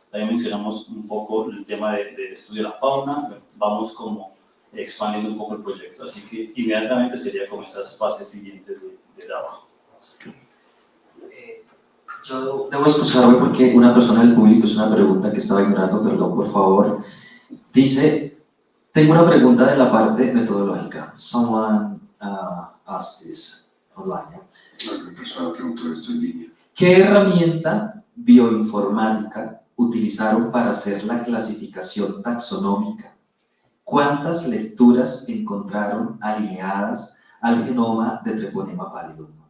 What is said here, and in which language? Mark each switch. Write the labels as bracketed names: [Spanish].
[Spanish] También mencionamos un poco el tema del estudio de la fauna, vamos como expandiendo un poco el proyecto, así que inmediatamente sería como estas fases siguientes de trabajo. Yo debo excusarme porque una persona del público hizo una pregunta que estaba ignorando, perdón, por favor. Dice, tengo una pregunta de la parte metodológica. [English] Someone asked this online. [Spanish] Una persona preguntó esto en línea. ¿Qué herramienta bioinformática utilizaron para hacer la clasificación taxonómica? ¿Cuántas lecturas encontraron alineadas al genoma de treponema pallidum?